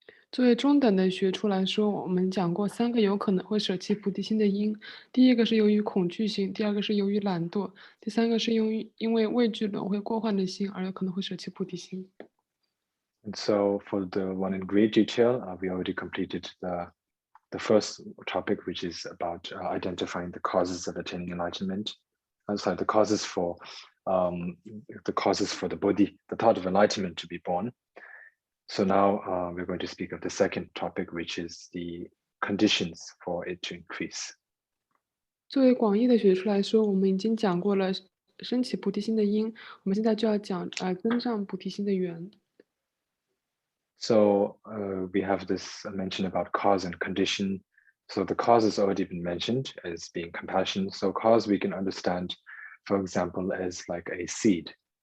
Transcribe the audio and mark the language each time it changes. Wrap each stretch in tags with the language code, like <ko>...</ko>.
<zh>作为中等的学处来说，我们讲过3个有可能会舍弃菩提心的因。第一个是由于恐惧心，第2个是由于懒惰，第3个是因为畏惧轮回过患的心而有可能会舍弃菩提心。</zh> <en>And so for the one in great detail, we already completed the first topic, which is about identifying the causes of attaining enlightenment. So the causes for the Bodhi, the thought of enlightenment to be born. So now we're going to speak of the second topic, which is the conditions for it to increase.</en> <zh>作为广义的学处来说，我们已经讲过了升起菩提心的因，我们现在就要讲增长菩提心的缘。</zh> <en>So we have this mention about cause and condition. So the cause has already been mentioned as being compassion. So cause we can understand, for example, as like a seed.</en>